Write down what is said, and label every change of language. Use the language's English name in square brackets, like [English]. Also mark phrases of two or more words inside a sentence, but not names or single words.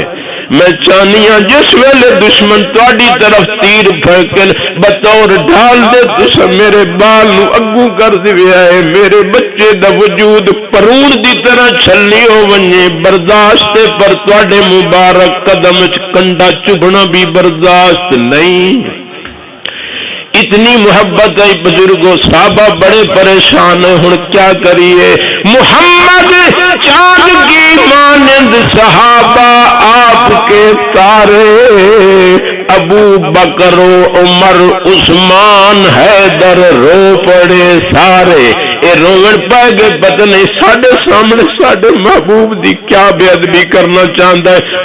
[Punjabi] میں چاہنی ہاں جس ویلے دشمن تواڈی طرف تیر پھینکن بطور ڈھال دے تسا میرے بال نو اگوں کر دیا ہے، میرے بچے دا وجود پرون دی طرح چھلی ہو ونجے برداشت، پر تواڈے مبارک قدم وچ کنڈا چبھنا بھی برداشت نہیں۔ [Urdu] اتنی محبت ہے بزرگوں، صحابہ بڑے پریشان ہیں، [Punjabi] ہن کیا کریے؟ [Urdu] محمد چاند کی مانند صحابہ آپ کے تارے، ابو بکر و عمر عثمان حیدر رو پڑے سارے، [Punjabi] اے روون پائے گے پتہ نہیں ساڈے سامنے ساڈے محبوب دی کیا بے ادبی کرنا چاہتا ہے۔